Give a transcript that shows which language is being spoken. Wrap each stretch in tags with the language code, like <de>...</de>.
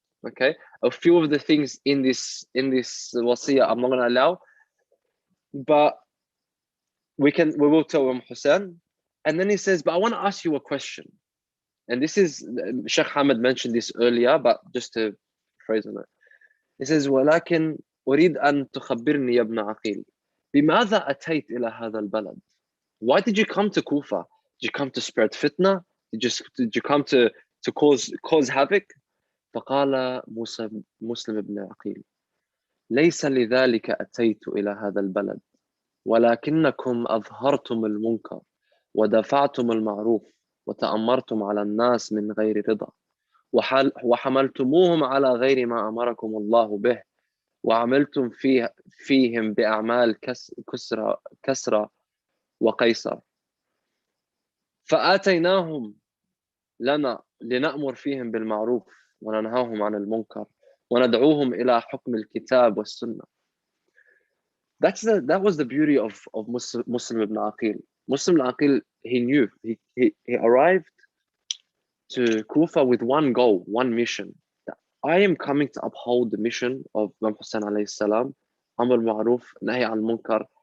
<en>Okay, a few of the things in this wasiyah I'm not going to allow, but we will tell Hussein. And then he says, but I want to ask you a question. And this is, Sheikh Hamid mentioned this earlier, but just to phrase on it. He says,</en> <ar>ولكن أريد أن تخبرني يا ابن عقيل بماذا أتيت إلى هذا البلد?</ar> <en>Why did you come to Kufa? Did you come to spread fitna? Did you come to cause havoc?</en> <ar>فقال مسلم بن عقيل ليس لذلك أتيت إلى هذا البلد ولكنكم أظهرتم المنكر ودفعتم المعروف وتأمرتم على الناس من غير رضا وحملتموهم على غير ما أمركم الله به وعملتم فيهم بأعمال كسرى وقيصر فآتيناهم لنا لنأمر فيهم بالمعروف وننهاهم عن المنكر وندعوهم إلى حكم الكتاب والسنة.</ar> <en>That was the beauty of Muslim ibn Aqeel. Muslim ibn Aqeel, he knew, he arrived to Kufa with one goal, one mission. That I am coming to uphold the mission of Imam Hussein alayhi salam, Amr al-Ma'ruf, Nahi al-Munkar.</en>